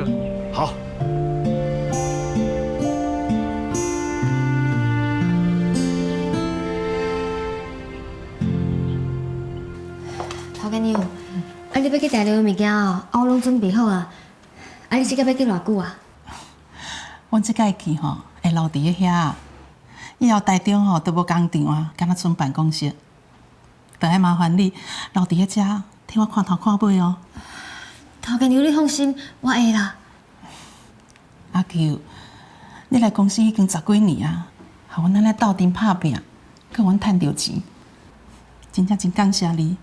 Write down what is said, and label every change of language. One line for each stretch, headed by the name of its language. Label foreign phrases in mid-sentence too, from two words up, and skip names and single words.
Min Nan Chinese: 好。头家娘，你要去大陆的物件我拢准备好啊。你这个要去偌久啊？阮这届去会留伫遐，以后台中都无工厂啊，敢若剩办公室，就爱麻烦你留伫遐遮，替我看头看尾哦。头家娘，你放心，我会啦。阿舅，你来公司已经10几年啊，和阮安尼斗阵拍拼，佮阮趁到钱，真正真感谢你。